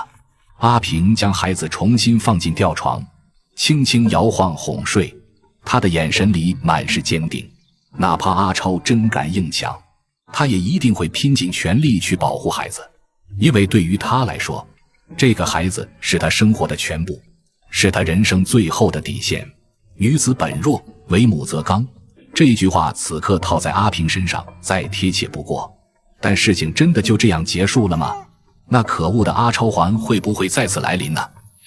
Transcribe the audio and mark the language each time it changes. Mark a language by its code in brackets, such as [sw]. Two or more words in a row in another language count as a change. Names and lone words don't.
[zh] 阿平將孩子重新放進吊床，輕輕搖晃哄睡，他的眼神裡滿是堅定。哪怕阿超真敢硬搶，他也一定會拼盡全力去保護孩子，因為对於他來說，這個孩子是他生活的全部，是他人生最後的底線。女子本弱，為母則剛，這句話此刻套在阿平身上再貼切不過。但事情真的就這樣結束了嗎？那可惡的阿超環會不會再次來臨呢？